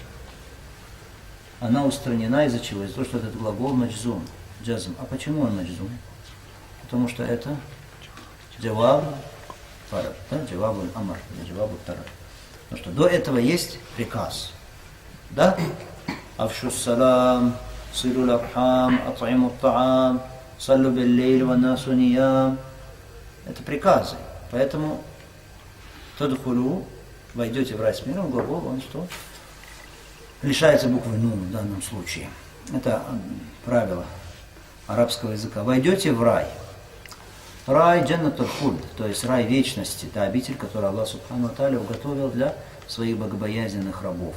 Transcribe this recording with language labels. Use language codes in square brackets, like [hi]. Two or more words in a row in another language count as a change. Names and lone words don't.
[ru] Она устранена из-за чего? Из-за того, что этот глагол маджзум, джазм. А почему он маджзум? Потому что это [ar] جواب طلب, [ru] да? [ar] جواب الأمر, [ru] или [ar] جواب طلب. [ru] Потому что до этого есть приказ. [ar] Да? أفشوا السلام، صلوا الأرحام، أطعموا الطعام، صلوا بالليل والناس نيام. [ru] Это приказы. Поэтому тадхулю, войдете в рай с миром, глагол, он что? Лишается буквы «нун» в данном случае. Это правило арабского языка. Войдете в рай. Рай [ar] جنة الخلد, [ru] то есть рай вечности, та обитель, которую Аллах [ar] سبحانه وتعالى [ru] уготовил для своих богобоязненных рабов.